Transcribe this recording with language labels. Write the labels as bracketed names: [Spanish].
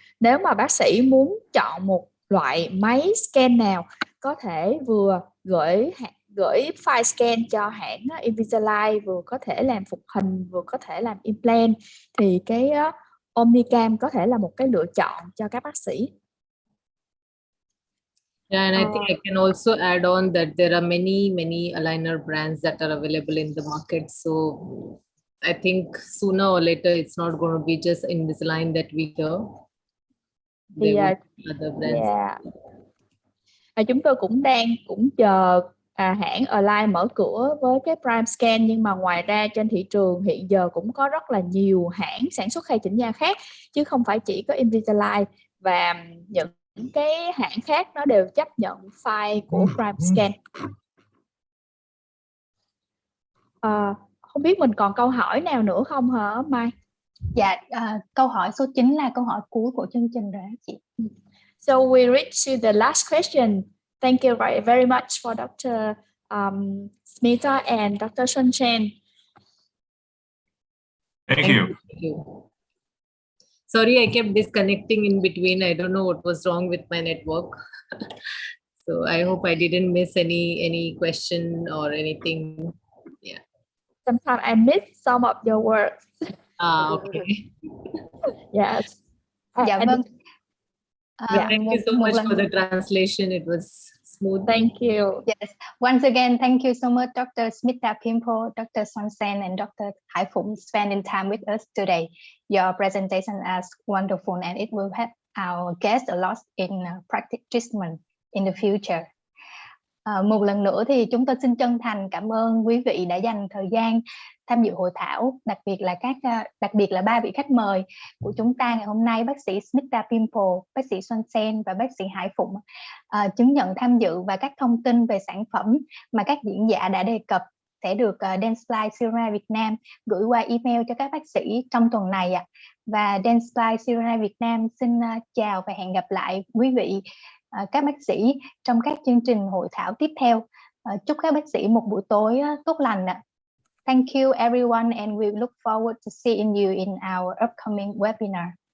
[Vietnamese] Nếu mà bác sĩ muốn chọn một loại máy scan nào, có thể vừa gửi file scan cho hãng Invisalign, vừa có thể làm phục hình, vừa có thể làm implant, thì cái Omnicam có thể là một cái lựa chọn cho các bác sĩ. [English] Yeah, and I think I can also add on that there are many aligner brands that are available in the market. So I think sooner or later it's not going to be just Invisalign that we hear. There will be other brands. [Vietnamese] Chúng tôi cũng chờ hãng Align mở cửa với cái Prime Scan, nhưng mà ngoài ra trên thị trường hiện giờ cũng có rất là nhiều hãng sản xuất khay chỉnh nha khác, chứ không phải chỉ có Invisalign, và những cái hãng khác nó đều chấp nhận file của Prime Scan. Không biết mình còn câu hỏi nào nữa không hả Mai? Dạ, câu hỏi số 9 là câu hỏi cuối của chương trình rồi chị. [English] So we reach to the last question. Thank you very much for Dr. Smita and Dr. Sunshine. Thank you. Thank you. Sorry, I kept disconnecting in between. I don't know what was wrong with my network. So I hope I didn't miss any question or anything. Yeah. Sometimes I miss some of your words. Okay. Yes. [Vietnamese] Dạ vâng. [English] Thank you so much for the translation. It was smooth. Thank you. Yes. Once again, thank you so much, Dr. Smita Pimple, Dr. Sunsen, and Dr. Hai Phụng spending time with us today. Your presentation is wonderful, and it will help our guests a lot in practice treatment in the future. [Vietnamese] Một lần nữa thì chúng tôi xin chân thành cảm ơn quý vị đã dành thời gian tham dự hội thảo, đặc biệt là ba vị khách mời của chúng ta ngày hôm nay, bác sĩ Smita Pimple, bác sĩ Xuân Sen và bác sĩ Hải Phụng. Chứng nhận tham dự và các thông tin về sản phẩm mà các diễn giả đã đề cập sẽ được Dentistry Cerec Việt Nam gửi qua email cho các bác sĩ trong tuần này ạ. Và Dentistry Cerec Việt Nam xin chào và hẹn gặp lại quý vị các bác sĩ trong các chương trình hội thảo tiếp theo. Chúc các bác sĩ một buổi tối tốt lành ạ. [English] Thank you everyone, and we look forward to seeing you in our upcoming webinar.